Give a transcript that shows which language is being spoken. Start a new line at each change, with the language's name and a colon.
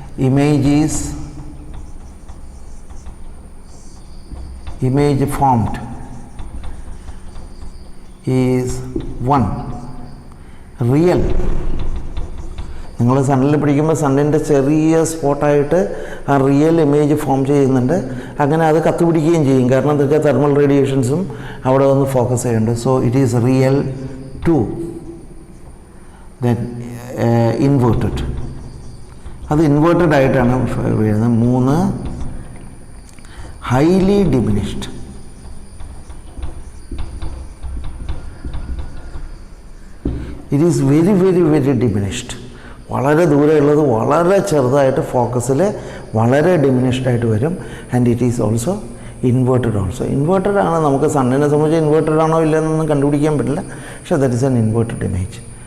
English: Image is image formed is one real.
Malayalam: നിങ്ങൾ സണ്ണിൽ പിടിക്കുമ്പോൾ സണ്ണിൻ്റെ ചെറിയ സ്പോട്ടായിട്ട് ആ റിയൽ ഇമേജ് ഫോം ചെയ്യുന്നുണ്ട്. അങ്ങനെ അത് കത്തുപിടിക്കുകയും ചെയ്യും, കാരണം എന്താ വെച്ചാൽ തെർമൽ റേഡിയേഷൻസും അവിടെ വന്ന് ഫോക്കസ് ചെയ്യുന്നുണ്ട്.
English: So it is real 2. Then inverted,
Malayalam: അത് ഇൻവേർട്ടഡ് ആയിട്ടാണ് വരുന്നത്.
English: 3 highly diminished. It is very very very diminished.
Malayalam: വളരെ ദൂരെയുള്ളത് വളരെ ചെറുതായിട്ട് ഫോക്കസിൽ വളരെ ഡിമിനിഷ്ഡ് ആയിട്ട് വരും.
English: And it is also inverted also.
Malayalam: Inverted ആണ്, നമുക്ക് സണ്ണിനെ സംബന്ധിച്ച് ഇൻവേർട്ടഡ് ആണോ ഇല്ലെന്നൊന്നും കണ്ടുപിടിക്കാൻ പറ്റില്ല, പക്ഷേ
English: That is an inverted image.